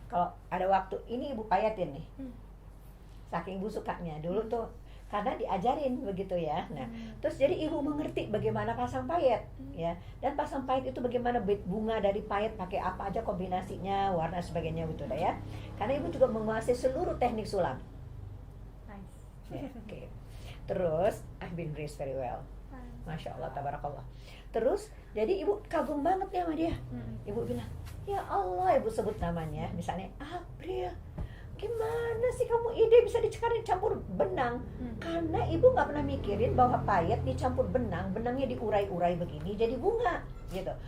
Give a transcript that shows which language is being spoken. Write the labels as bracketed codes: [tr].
[id] Kalau ada waktu ini ibu payatin nih. Saking ibu sukanya dulu tuh, karena diajarin begitu ya. Nah, terus jadi ibu mengerti bagaimana pasang payet ya. Dan pasang payet itu bagaimana bunga dari payet pakai apa aja kombinasinya, warna sebagainya gitu dah ya. Karena ibu juga menguasai seluruh teknik sulam. [en] Nice. [id] Ya, oke. [en] Terus I've been raised very well. [id] Masya Allah, tabarakallah. Terus jadi ibu kagum banget ya sama dia. Ibu bilang, ya Allah, ibu sebut namanya, misalnya April, gimana sih kamu ide bisa dicampur benang? Karena ibu nggak pernah mikirin bahwa payet dicampur benang, benangnya diurai-urai begini jadi bunga gitu.